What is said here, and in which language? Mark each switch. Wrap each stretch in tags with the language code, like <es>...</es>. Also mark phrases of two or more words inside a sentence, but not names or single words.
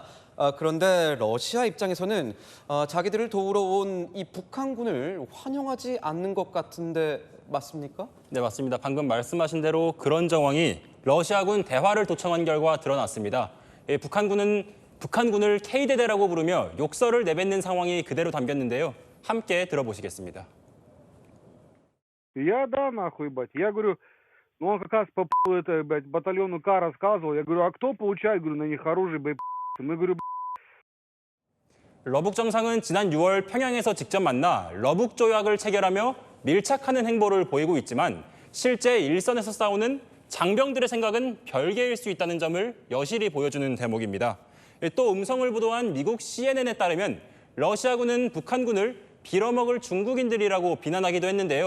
<ko>그런데 러시아 입장에서는 자기들을 도우러 온 이 북한군을 환영하지 않는 것 같은데 맞습니까? 네, 맞습니다. 방금 말씀하신 대로 그런 정황이 러시아군 대화를 도청한 결과 드러났습니다. 북한군을 K대대라고 부르며 욕설을 내뱉는 상황이 그대로 담겼는데요. 함께 들어보시겠습니다.</ko> <ru>Я да, нахуй, ебать. Я говорю, ну он как раз по батальону К рассказывал. Я говорю, а кто получает, говорю, на них оружие, блядь. Мы говорю,</ru> <ko>러북 정상은 지난 6월 평양에서 직접 만나 러북 조약을 체결하며 밀착하는 행보를 보이고 있지만 실제 일선에서 싸우는 장병들의 생각은 별개일 수 있다는 점을 여실히 보여주는 대목입니다. 또 음성을 보도한 미국 CNN에 따르면 러시아군은 북한군을 빌어먹을 중국인들이라고 비난하기도 했는데요.</ko>